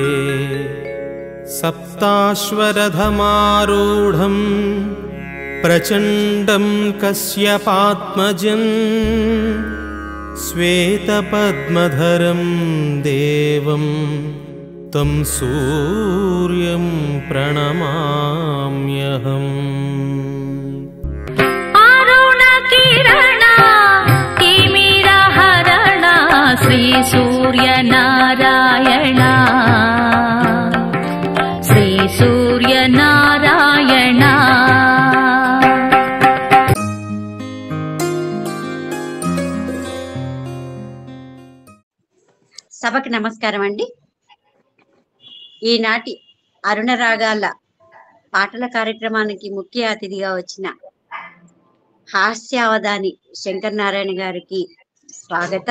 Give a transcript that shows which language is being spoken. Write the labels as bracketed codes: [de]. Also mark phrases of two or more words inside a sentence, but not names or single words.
[sa] सप्ताश्वरथमारूढं प्रचण्डं कश्यपात्मजं श्वेतपद्मधरं देवं तं सूर्यं प्रणमाम्यहम्। अरुणकिरणा तिमिरहरणा श्री सूर्यनारायण श्री सूर्यनारायण। [te] సభకి నమస్కారం అండి. ఈనాటి అరుణ రాగాల పాటల కార్యక్రమానికి ముఖ్య అతిథిగా వచ్చిన హాస్యావధాని శంకర్ నారాయణ గారికి స్వాగతం.